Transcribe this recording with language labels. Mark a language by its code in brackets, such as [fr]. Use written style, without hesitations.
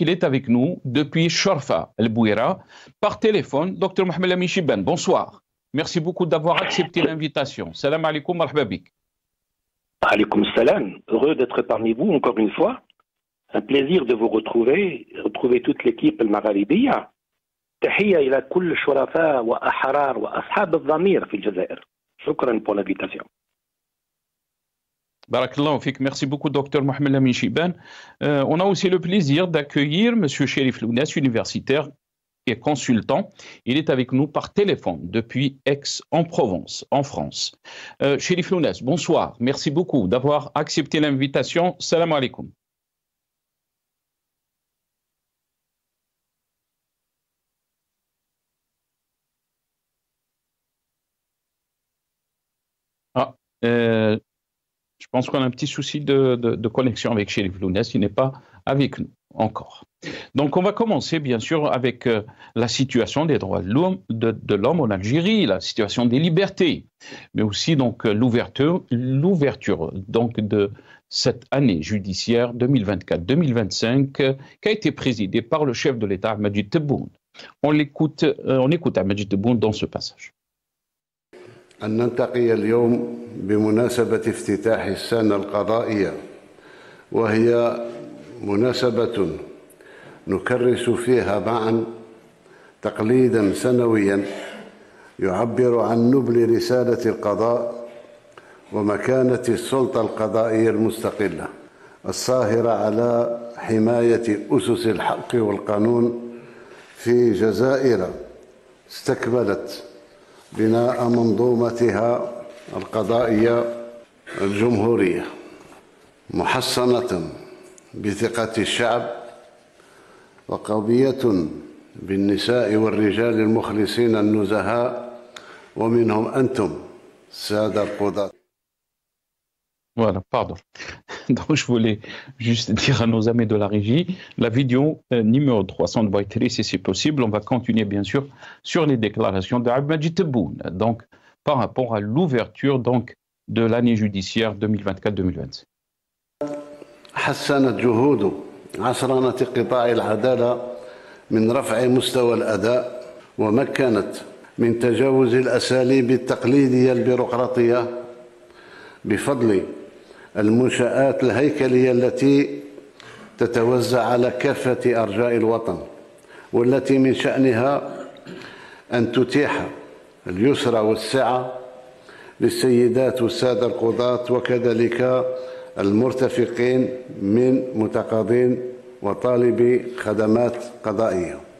[fr] Il est avec nous depuis Chorfa, El Bouira, par téléphone. Dr Mohamed Lamine Chibane, bonsoir. Merci beaucoup d'avoir accepté l'invitation. [ar] Salam alaikum, marhaba bik. Alaikum salam. [fr] Heureux d'être parmi vous encore une fois. Un plaisir de vous retrouver toute l'équipe al-Magharibiya. [ar] تحية إلى كل الشرفاء وأحرار وأصحاب الضمير في الجزائر. شكرا [fr] pour l'invitation. [ar] Barakallahu fik. [fr] Merci beaucoup, Dr Mohamed Lamine Chibane. On a aussi le plaisir d'accueillir M. Chérif Lounès, universitaire et consultant. Il est avec nous par téléphone depuis Aix-en-Provence, en France. Chérif Lounès, bonsoir. Merci beaucoup d'avoir accepté l'invitation. [ar] Salam alaikum. [fr] Je pense qu'on a un petit souci de connexion avec Chérif Lounès. Il n'est pas avec nous encore. Donc, on va commencer, bien sûr, avec la situation des droits de l'homme en Algérie, la situation des libertés, mais aussi donc l'ouverture donc de cette année judiciaire 2024-2025 qui a été présidée par le chef de l'État, Majid Tebboune. On écoute Majid Tebboune dans ce passage. [ar] أن نلتقي اليوم بمناسبة افتتاح السنة القضائية، وهي مناسبة نكرس فيها معا تقليدا سنويا يعبر عن نبل رسالة القضاء ومكانة السلطة القضائية المستقلة الصاهرة على حماية أسس الحق والقانون في جزائر استكملت بناء منظومتها القضائية الجمهورية محصنة بثقة الشعب وقوية بالنساء والرجال المخلصين النزهاء ومنهم أنتم السادة القضاة. [fr] Voilà, pardon. Donc, je voulais juste dire à nos amis de la régie, la vidéo numéro 300 doit être laissée si possible. On va continuer, bien sûr, sur les déclarations d'Abdelmajid Tebboune, donc, par rapport à l'ouverture donc, de l'année judiciaire 2024-2025. [ar] حسنت جهود عصرنة قطاع العدالة من رفع مستوى الأداء ومكنت من تجاوز الأساليب التقليدية البيروقراطية بفضل المنشآت الهيكلية التي تتوزع على كافة أرجاء الوطن والتي من شأنها أن تتيح اليسر والسعة للسيدات والسادة القضاة وكذلك المرتفقين من متقاضين وطالبي خدمات قضائية.